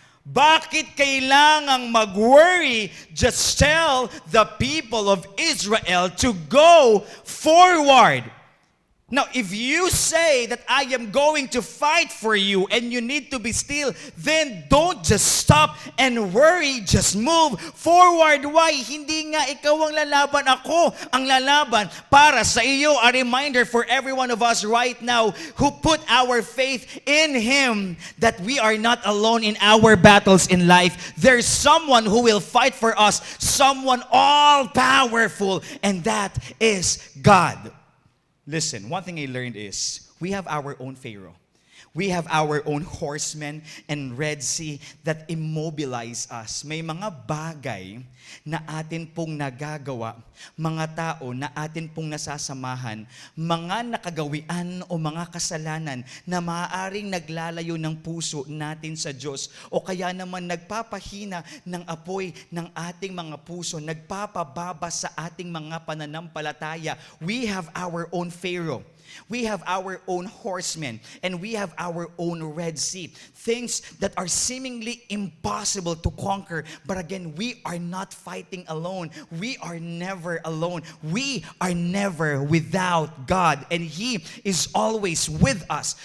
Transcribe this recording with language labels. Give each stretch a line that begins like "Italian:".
Filipino: Bakit kailangang mag-worry?
English: Just tell the people of Israel to go forward. Now, if you say that I am going to fight for you and you need to be still, then don't just stop and worry. Just move forward. Why?
Filipino: Hindi nga ikaw ang lalaban, ako ang lalaban para sa iyo.
English: A reminder for every one of us right now who put our faith in Him that we are not alone in our battles in life. There's someone who will fight for us, someone all-powerful, and that is God. Listen, one thing I learned is we have our own Pharaoh. We have our own horsemen and Red Sea that immobilize us.
Filipino: May mga bagay na atin pong nagagawa, mga tao na atin pong nasasamahan, mga nakagawian o mga kasalanan na maaaring naglalayo ng puso natin sa Diyos o kaya naman nagpapahina ng apoy ng ating mga puso, nagpapababa sa ating mga pananampalataya.
English: We have our own Pharaoh. We have our own horsemen, and we have our own Red Sea. Things that are seemingly impossible to conquer. But again, we are not fighting alone. We are never alone. We are never without God, and He is always with us.